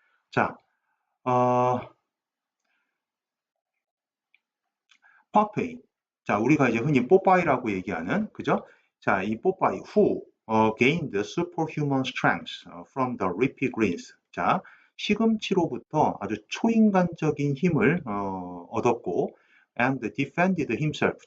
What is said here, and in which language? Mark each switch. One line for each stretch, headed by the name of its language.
Korean: 자, 파페이. 자, 우리가 이제 흔히 뽀빠이라고 얘기하는, 그죠? 자, 이
English: 뽀빠이, who gained superhuman strength from the leafy greens.
Korean: 자, 시금치로부터 아주 초인간적인 힘을 얻었고,
English: and defended himself.